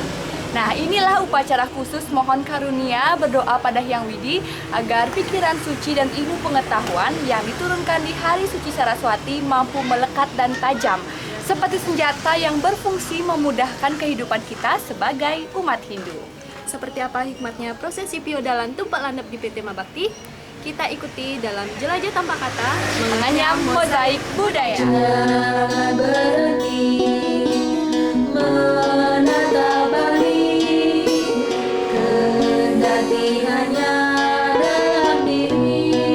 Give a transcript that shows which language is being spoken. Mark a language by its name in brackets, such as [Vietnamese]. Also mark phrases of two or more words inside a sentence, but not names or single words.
[Indonesian] Nah, inilah upacara khusus mohon karunia berdoa pada Hyang Widi agar pikiran suci dan ilmu pengetahuan yang diturunkan di hari suci Saraswati mampu melekat dan tajam seperti senjata yang berfungsi memudahkan kehidupan kita sebagai umat Hindu. Seperti apa hikmatnya prosesi piodalan tumpak landap di PT Mabakti? Kita ikuti dalam Jelajah Tanpa Kata Menganyam mozaik budaya. Jangan berhenti menatap balik, kendati hanya dalam diri.